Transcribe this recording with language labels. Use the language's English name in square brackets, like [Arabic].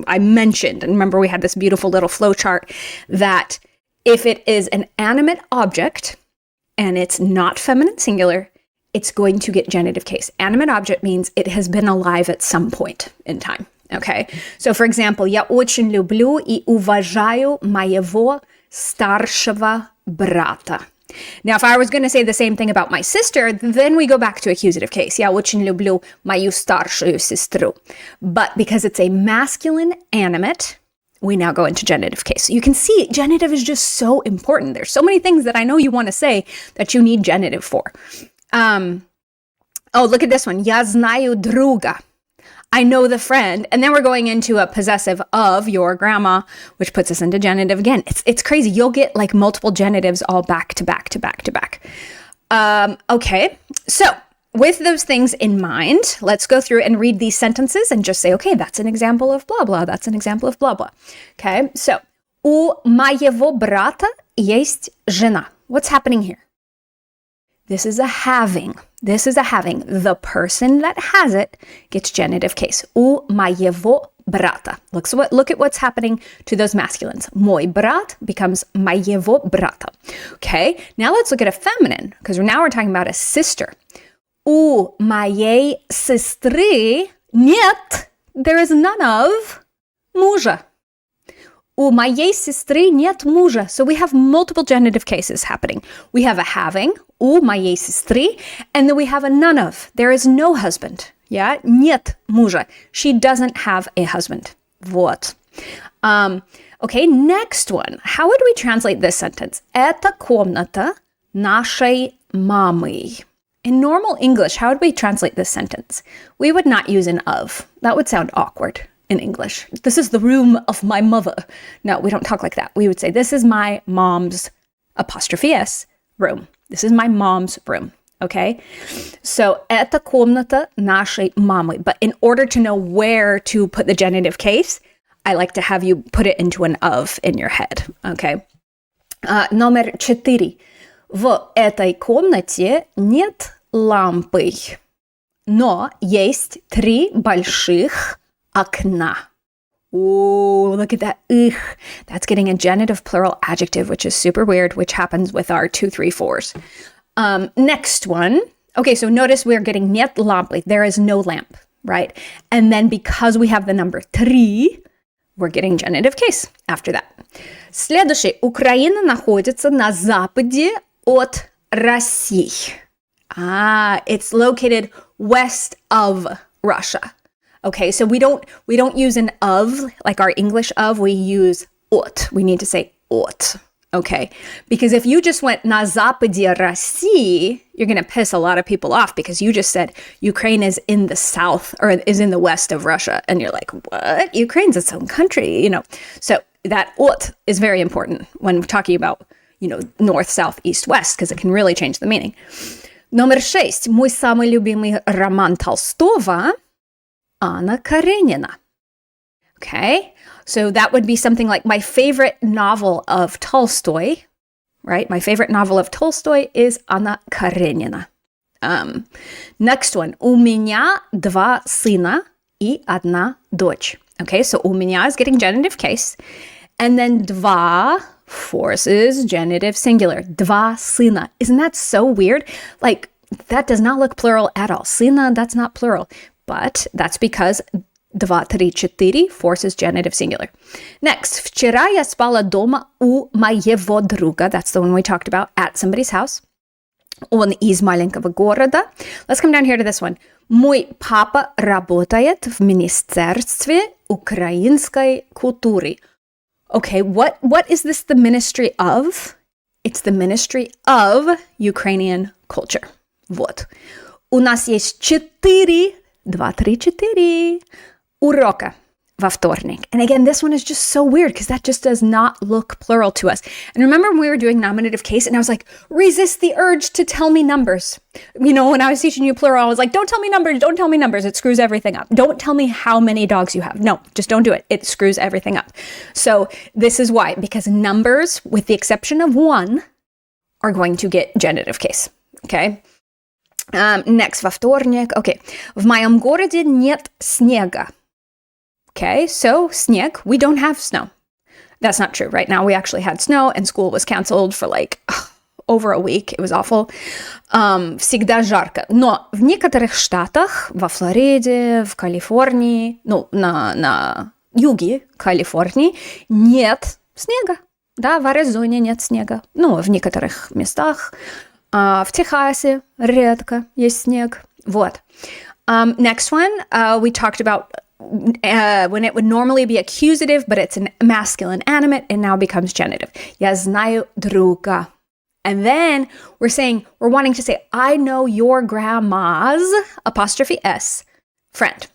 [English] I mentioned, and remember we had this beautiful little flow chart that if it is an animate object and it's not feminine singular, it's going to get genitive case. Animate object means it has been alive at some point in time. Okay, so for example, [Russian] я очень люблю и уважаю моего старшего брата. [English] Now, if I was going to say the same thing about my sister, then we go back to accusative case. [Russian] Я очень люблю мою старшую сестру. [English] But because it's a masculine animate, we now go into genitive case. So you can see genitive is just so important. There's so many things that I know you want to say that you need genitive for. Oh, look at this one. [Russian] Я знаю друга. [English] I know the friend. And then we're going into a possessive of your grandma, which puts us into genitive again. It's crazy. You'll get like multiple genitives all back to back to back to back. Okay. So with those things in mind, let's go through and read these sentences and just say, okay, that's an example of blah, blah. That's an example of blah, blah. Okay. So [Russian] у моего брата есть жена. [English] What's happening here? This is a having. This is a having. The person that has it gets genitive case. [Russian] У моего брата. [English] Look at what's happening to those masculines. [Russian] Мой брат [English] becomes [Russian] моего брата. Okay, now let's look at a feminine, because now we're talking about a sister. У моей сестры нет, [English] there is none of, [Russian] мужа. У моей сестры нет мужа. [English] So we have multiple genitive cases happening. We have a having, [Russian] у моей сестры, [English] and then we have a none of. There is no husband. Yeah? [Russian] Нет мужа. [English] She doesn't have a husband. [Russian] Вот. [English] Okay, next one. How would we translate this sentence? [Russian] Это комната нашей мамы. [English] In normal English, how would we translate this sentence? We would not use an of. That would sound awkward in English. This is the room of my mother. No, we don't talk like that. We would say, this is my mom's, apostrophe S, room. This is my mom's room. Okay? So, [Russian] это комната нашей мамы. [English] But in order to know where to put the genitive case, I like to have you put it into an of in your head. Okay? [Russian] Номер 4. В этой комнате нет лампы, но есть 3 больших окна. [English] Ooh, look at that. Ugh. That's getting a genitive plural adjective, which is super weird, which happens with our 2, 3, 4s. Next one. Okay, so notice we're getting [Russian] нет лампы. [English] There is no lamp, right? And then because we have the number 3, we're getting genitive case after that. [Russian] Следующий. Украина находится на западе от России. [English] It's located west of Russia. Okay, so we don't use an of, like our English of, we use от. We need to say от. Okay, because if you just went [Russian] на западе России, [English] you're going to piss a lot of people off because you just said Ukraine is in the south or is in the west of Russia. And you're like, what? Ukraine's its own country, you know. So that от is very important when talking about, you know, north, south, east, west, because it can really change the meaning. [Russian] Номер 6. Мой самый любимый роман Толстого Anna Karenina. [English] Okay, so that would be something like my favorite novel of Tolstoy, right? My favorite novel of Tolstoy is Anna Karenina. Next one. [Russian] У меня 2 сына и 1 дочь. [English] Okay, so у меня is getting genitive case. And then 2 forces genitive singular. [Russian] 2 сына. [English] Isn't that so weird? Like, that does not look plural at all. Сына, that's not plural. But that's because 2, 3, 4 forces genitive singular. Next. [Russian] Вчера я спала дома у моего друга. [English] That's the one we talked about, at somebody's house. [Russian] Он из маленького города. [English] Let's come down here to this one. [Russian] Мой папа работает в Министерстве украинской культуры. [English] Okay, what is this the ministry of? It's the ministry of Ukrainian culture. [Russian] Вот. У нас есть 4, 2, 3, 4 урока во вторник. [English] And again, this one is just so weird because that just does not look plural to us. And remember when we were doing nominative case and I was like, resist the urge to tell me numbers. You know, when I was teaching you plural, I was like, don't tell me numbers, don't tell me numbers. It screws everything up. Don't tell me how many dogs you have. No, just don't do it. It screws everything up. So this is why, because numbers, with the exception of 1, are going to get genitive case. Okay? Next, [Russian] во вторник. [English] Okay. [Russian] В моем городе нет снега. [English] Okay, so снег, we don't have snow. That's not true. Right now we actually had snow and school was canceled for like over a week. It was awful. [Russian] Всегда жарко. Но в некоторых штатах, во Флориде, в Калифорнии, ну, на юге Калифорнии, нет снега. Да, в Аризоне нет снега. Ну, в некоторых местах. В Техасе редко есть снег. Вот. [English] Next one, we talked about when it would normally be accusative, but it's a masculine animate, it now becomes genitive. [Russian] Я знаю друга. [English] And then we're wanting to say, I know your grandma's, apostrophe S, friend.